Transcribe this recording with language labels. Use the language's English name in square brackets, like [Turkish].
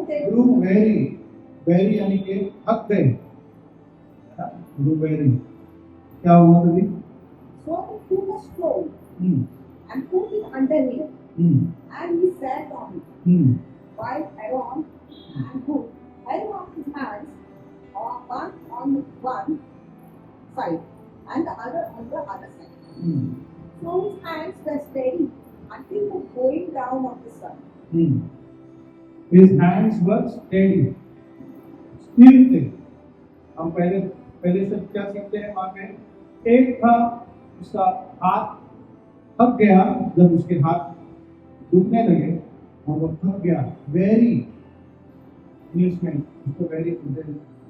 [English] grew very [Hindi] यानी कि थक गए। grew very क्या हुआ तभी? [English] So he was strong and put it under him, and he sat on it. While Aaron and Hur held up his hands, one on one side and the other on the other side. So his hands were steady until the going down of the sun. His hands were steady, still थे। [Hindi] हम पहले से क्या सीखते हैं वहाँ पे? एक था उसका हाथ थक गया, जब उसके हाथ दुखने लगे और वो थक गया, वेरी इंग्लिश में उसको वेरी बोलते हैं।